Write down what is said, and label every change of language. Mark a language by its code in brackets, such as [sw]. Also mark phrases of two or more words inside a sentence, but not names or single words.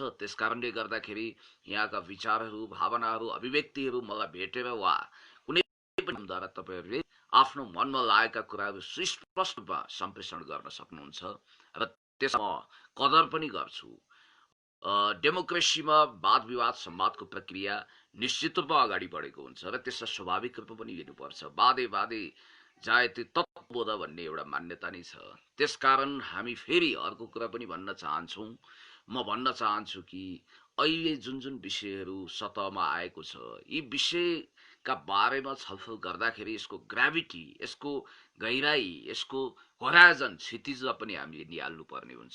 [ne] त्यसकारणले गर्दाखेरि यहाँका विचारहरू, भावनाहरू, अभिव्यक्तिहरू मलाई भेटेर वा कुनै पनि द्वारा तपाईँहरूले आफ्नो मनमा लागेका कुराहरू सुस्पष्ट रूपमा सम्प्रेषण गर्न सक्नुहुन्छ र त्यसमा कदर पनि गर्छु। डेमोक्रेसीमा वाद विवाद संवादको प्रक्रिया निश्चित रूपमा अगाडि बढेको हुन्छ र त्यसलाई स्वाभाविक रूपमा पनि लिनुपर्छ। [sa] वादे वादे जायते तत्त्वबोध [ne] भन्ने एउटा मान्यता नै छ। त्यसकारण हामी फेरि अर्को कुरा पनि भन्न चाहन्छौँ। म भन्न चाहन्छु कि अहिले जुन जुन विषयहरू सतहमा आएको छ, यी विषयका बारेमा छलफल गर्दाखेरि यसको ग्राभिटी, यसको गहिराई, यसको होराइजन, क्षितिजलाई पनि हामीले निहाल्नु पर्ने हुन्छ।